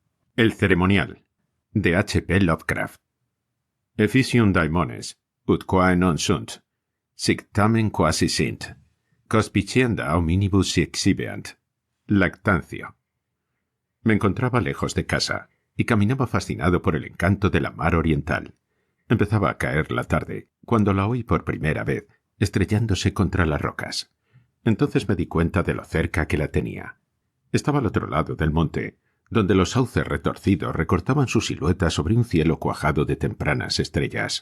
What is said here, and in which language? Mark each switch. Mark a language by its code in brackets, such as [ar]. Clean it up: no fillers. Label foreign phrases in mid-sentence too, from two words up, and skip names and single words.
[es] El ceremonial, de H. P. Lovecraft. [la] Efficium daimones, ut quae non sunt, sic tamen quasi sint, cospicienda hominibus si exhibeant. [es] Lactancio. Me encontraba lejos de casa, y caminaba fascinado por el encanto de la mar oriental. Empezaba a caer la tarde, cuando la oí por primera vez, estrellándose contra las rocas. Entonces me di cuenta de lo cerca que la tenía. Estaba al otro lado del monte, donde los sauces retorcidos recortaban su silueta sobre un cielo cuajado de tempranas estrellas.